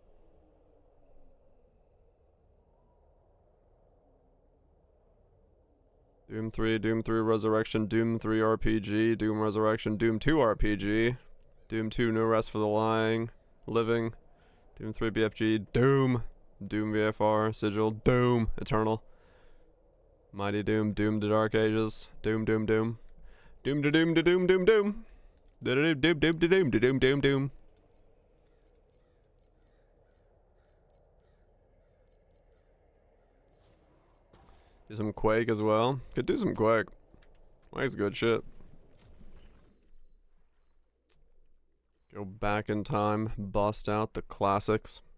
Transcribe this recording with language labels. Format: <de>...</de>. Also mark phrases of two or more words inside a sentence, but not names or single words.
<en>Doom 3 Resurrection, Doom 3 RPG, Doom Resurrection, Doom 2 RPG, Doom 2 No Rest for the Living, Doom 3 BFG, Doom VFR, Sigil, Doom Eternal, Mighty Doom, Doom to Dark Ages, Doom Doom Doom, Doom to Doom to Doom Doom Doom, Doom Doom Doom to Doom to Doom Doom Doom. Do some Quake as well. Could do some Quake. Quake's good shit. Go back in time, bust out the classics.</en>